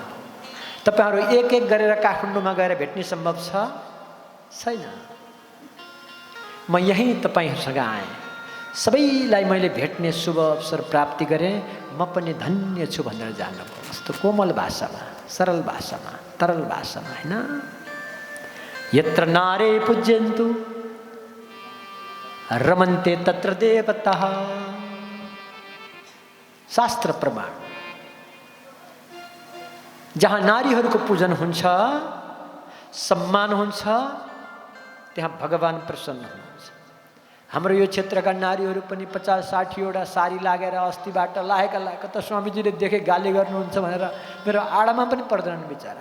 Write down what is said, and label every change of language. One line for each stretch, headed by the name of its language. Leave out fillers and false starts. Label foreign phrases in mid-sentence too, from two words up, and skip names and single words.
Nepali: तपाईँहरू एक एक गरेर काठमाडौँमा गएर भेट्ने सम्भव छ छैन। म यहीँ तपाईँहरूसँग आएँ, सबैलाई मैले भेट्ने शुभ अवसर प्राप्ति गरेँ, म पनि धन्य छु भनेर जान्नुभयो। कस्तो कोमल भाषामा, सरल भाषामा, तरल भाषामा, होइन।
Sanskrit: यत्र नारे पूज्यन्तु रमन्ते तत्र देवताः, शास्त्र प्रमाण।
Nepali: जहाँ नारीहरूको पूजन हुन्छ, सम्मान हुन्छ, त्यहाँ भगवान प्रसन्न हुनुहुन्छ। हाम्रो यो क्षेत्रका नारीहरू पनि 50-60 वटा साडी लागेर अस्तिबाट लागेका त स्वामीजीले देखे गाली गर्नुहुन्छ भनेर मेरो आडामा पनि पर्दैनन् बिचारा।